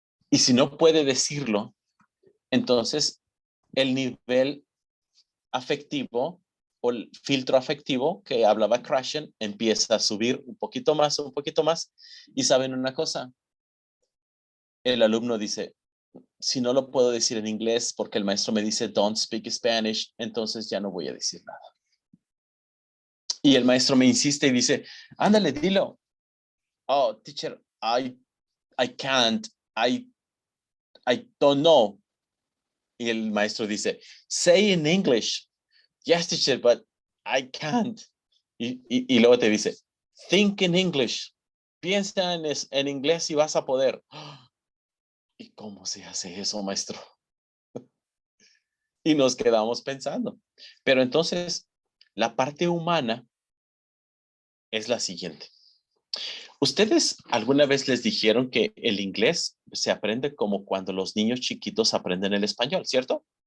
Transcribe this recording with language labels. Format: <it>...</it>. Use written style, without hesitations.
<es>Y si no puede decirlo, entonces el nivel afectivo o el filtro afectivo que hablaba Krashen empieza a subir un poquito más. Y ¿saben una cosa? El alumno dice, si no lo puedo decir en inglés porque el maestro me dice</es> <en>don't speak Spanish,</en> <es>entonces ya no voy a decir nada. Y el maestro me insiste y dice, ándale, dilo.</es> <en>Oh, teacher, I can't, I don't know.</en> <es>Y el maestro dice,</es> <en>say in English. Yes, teacher, but I can't.</en> <es>Y luego te dice,</es> <en>think in English.</en> <es>Piensa en inglés y vas a poder. ¿Y cómo se hace eso, maestro? Y nos quedamos pensando. Pero entonces, la parte humana es la siguiente. ¿Ustedes alguna vez les dijeron que el inglés se aprende como cuando los niños chiquitos aprenden el español, cierto?</es>